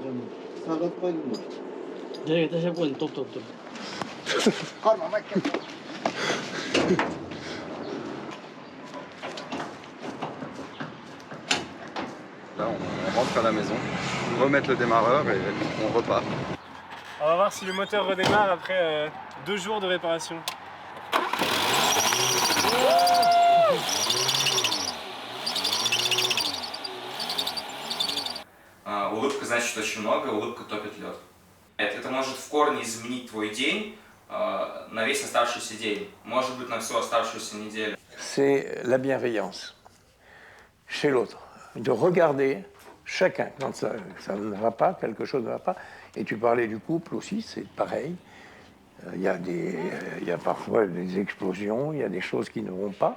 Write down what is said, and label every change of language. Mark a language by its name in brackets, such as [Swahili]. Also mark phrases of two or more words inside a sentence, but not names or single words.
[French] Là, on rentre à la maison, remettre le démarreur et on repart. On va voir si le moteur redémarre après 2 jours de réparation. [Russian] Улыбка значит очень много, улыбка топит лед. Это может в корне изменить твой день на весь оставшийся день, может быть на всю оставшуюся неделю. [French] C'est la bienveillance chez l'autre, de regarder chacun quand ça ne va pas, quelque chose ne va pas. Et tu parlais du couple aussi, c'est pareil. Il y a parfois des explosions, il y a des choses qui ne vont pas.